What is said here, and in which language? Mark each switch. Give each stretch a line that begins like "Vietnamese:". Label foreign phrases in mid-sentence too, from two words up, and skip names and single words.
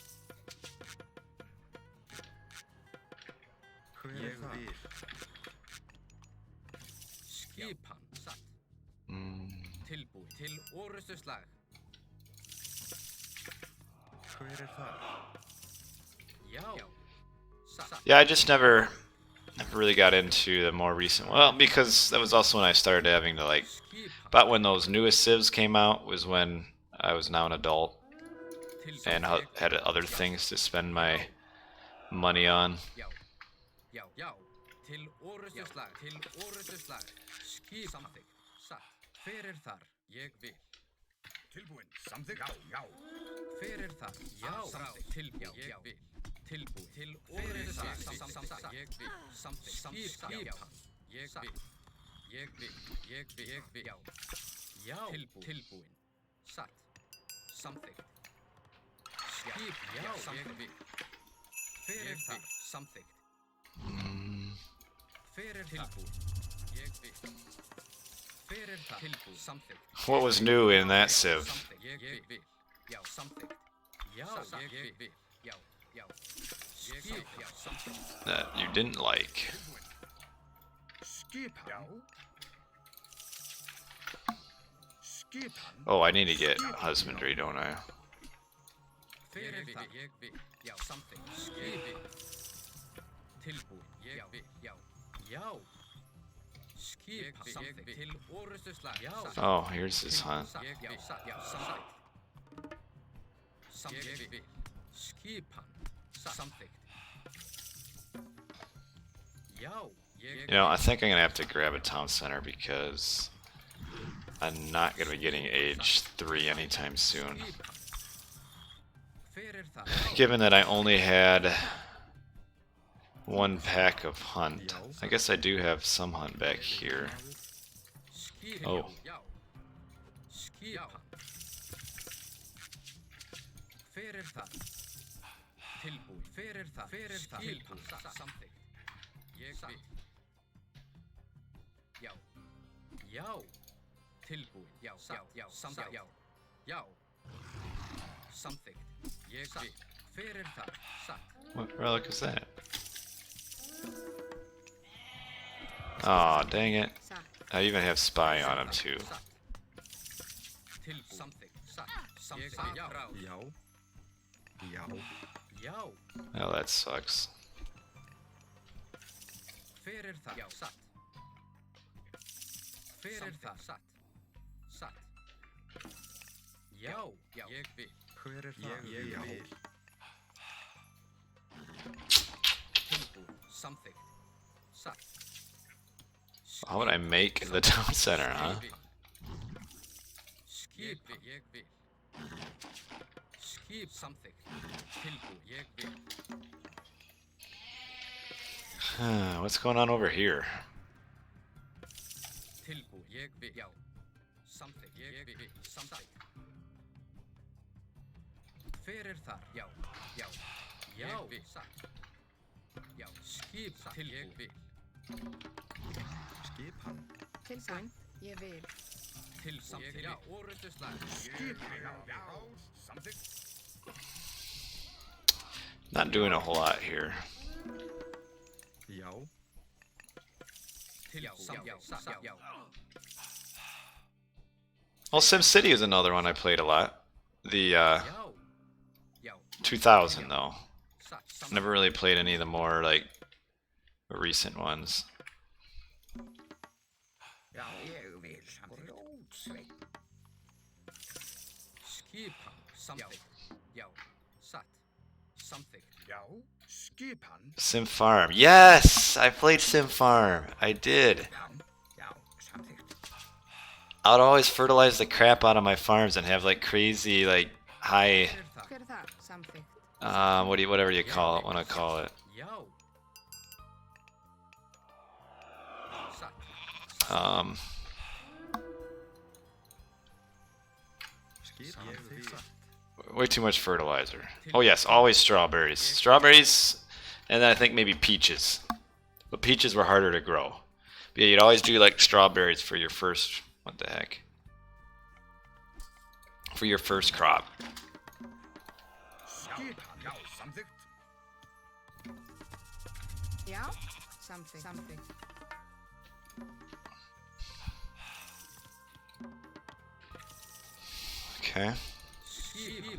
Icelandic: Ég vil. Skipan. Satt. Tilbúin. Til orustu slag. Hver er það? Já. Satt.
English: Yeah, I just never really got into the more recent. Well, because that was also when I started having to like. About when those newest civs came out was when I was now an adult and had other things to spend my money on.
Icelandic: Já. Til orustu slag. Skipan. Satt. Hver er þar? Ég vil. Tilbúin. Samþykkt. Já. Hver er þar? Já. Samþykkt. Tilbúin. Ég vil. Tilbúin. Til orustu slag. Ég vil. Samþykkt. Skipan. Ég vil. Já. Tilbúin. Satt. Samþykkt. Skipan. Já. Ég vil. Hver er þar? Samþykkt. Hver er tilbúin? Ég vil. Hver er þar? Tilbúin. Samþykkt.
English: What was new in that civ?
Icelandic: Ég vil. Já. Samþykkt. Já. Ég vil. Já. Skipan. Já. Samþykkt.
English: That you didn't like.
Icelandic: Skipan. Skipan.
English: Oh, I need to get husbandry, don't I?
Icelandic: Hver er þar? Ég vil. Já. Samþykkt. Skipan. Tilbúin. Ég vil. Já. Skipan. Samþykkt. Til orustu slag. Já.
English: Oh, here's his hunt.
Icelandic: Ég vil. Já. Samþykkt. Ég vil. Skipan. Samþykkt. Já.
English: You know, I think I'm gonna have to grab a town center because I'm not gonna be getting age 3 anytime soon.
Icelandic: Hver er þar?
English: Given that I only had one pack of hunt, I guess I do have some hunt back here. Oh.
Icelandic: Já. Skipan. Hver er þar? Tilbúin. Hver er þar? Tilbúin. Samþykkt. Ég vil. Já. Tilbúin. Já. Samþykkt. Já. Samþykkt. Ég vil. Hver er þar? Satt.
English: What relic is that? Aw, dang it.
Icelandic: Satt.
English: I even have spy on him too.
Icelandic: Tilbúin. Samþykkt. Satt. Samþykkt. Já. Já.
English: Oh, that sucks.
Icelandic: Hver er þar? Já. Satt. Hver er þar? Satt. Já. Ég vil. Hver er það? Ég vil. Tilbúin. Samþykkt. Satt.
English: How would I make the town center, huh?
Icelandic: Skipan. Ég vil. Samþykkt. Tilbúin. Ég vil.
English: What's going on over here?
Icelandic: Tilbúin. Ég vil. Já. Samþykkt. Ég vil. Samþykkt. Hver er þar? Já. Ég vil. Satt. Já. Skipan. Tilbúin. Ég vil. Skipan. Tilbúin. Ég vil. Til samþykkt. Já. Orustu slag. Samþykkt.
English: Not doing a whole lot here.
Icelandic: Já. Tilbúin. Já.
English: Well, SimCity is another one I played a lot. The
Icelandic: Já.
English: 2000 though.
Icelandic: Satt. Samþykkt.
English: Never really played any of the more like recent ones.
Icelandic: Já, ég vil. Samþykkt. Skipan. Samþykkt. Já. Satt. Samþykkt. Já. Skipan.
English: Sim Farm. Yes, I played Sim Farm. I did.
Icelandic: Já. Samþykkt.
English: I would always fertilize the crap out of my farms and have like crazy like high,
Icelandic: Hver er þar? Hver er þar? Samþykkt.
English: whatever you call it, want to call it.
Icelandic: Já. Satt.
English: Way too much fertilizer. Oh yes, always strawberries. Strawberries, and then I think maybe peaches. But peaches were harder to grow. But yeah, you'd always do like strawberries for your first, what the heck? For your first crop.
Icelandic: Já, samþykkt. Já, samþykkt. Samþykkt.
English: Okay. Skip.